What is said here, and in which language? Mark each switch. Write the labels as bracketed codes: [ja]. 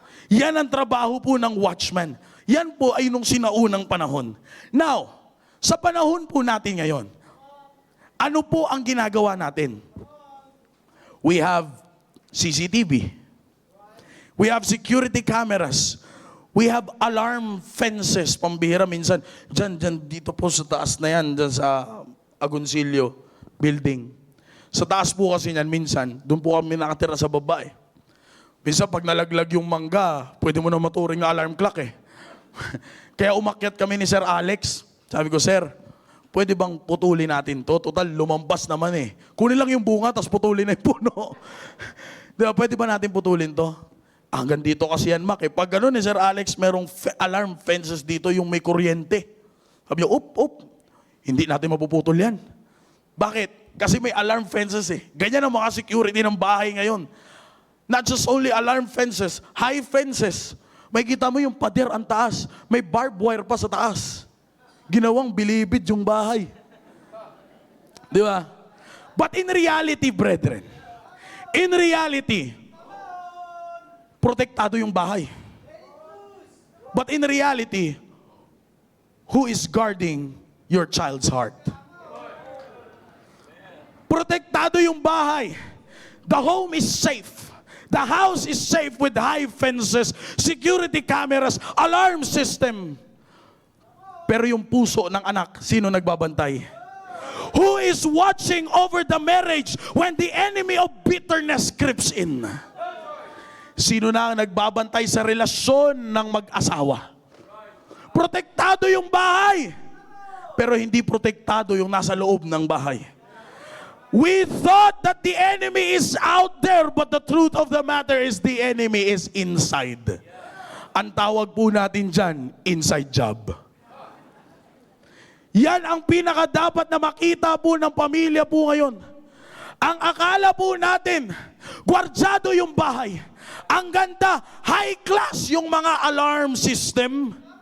[tl] Yan ang trabaho po ng watchman. Yan po ay nung sinaunang panahon. Now, sa panahon po natin ngayon, ano po ang ginagawa natin? [en] We have CCTV. We have security cameras. We have alarm fences. [tl] Pambihira minsan. Diyan, dito po sa taas na yan, dyan sa Agoncillo building. Sa taas po kasi yan, minsan, doon po kami nakatira sa baba eh. Minsan pag nalaglag yung mangga, pwede mo na maturing na alarm clock eh. Kaya umakyat kami ni Sir Alex. Sabi ko, Sir, pwede bang putulin natin to? Total, lumampas naman eh. Kunin lang yung bunga, tapos putulin na yung puno. Diba, pwede ba natin putulin to? Hanggang dito kasi yan, Mac. Eh, pag gano'n ni Sir Alex, merong alarm fences dito, yung may kuryente. Sabi niya, hindi natin mapuputol yan. Bakit? Kasi may alarm fences eh. Ganyan ang mga security ng bahay ngayon. [en] Not just only alarm fences, high fences. [tl] May kita mo yung pader ang taas. May barbed wire pa sa taas. Ginawang bilibid yung bahay. Di ba? [en] But in reality, brethren, in reality, [tl] protektado yung bahay. [en] But in reality, who is guarding your child's heart? [tl] Protektado yung bahay. [en] The home is safe. The house is safe with high fences, security cameras, alarm system. [tl] Pero yung puso ng anak, sino nagbabantay? [en] Who is watching over the marriage when the enemy of bitterness creeps in? [tl] Sino na ang nagbabantay sa relasyon ng mag-asawa? Protektado yung bahay, pero hindi protektado yung nasa loob ng bahay. [en] We thought that the enemy is out there, but the truth of the matter is the enemy is inside. [tl] Ang tawag po natin dyan, inside job. Yan ang pinakadapat na makita po ng pamilya po ngayon. Ang akala po natin, gwardyado yung bahay. Ang ganda, high class yung mga alarm system.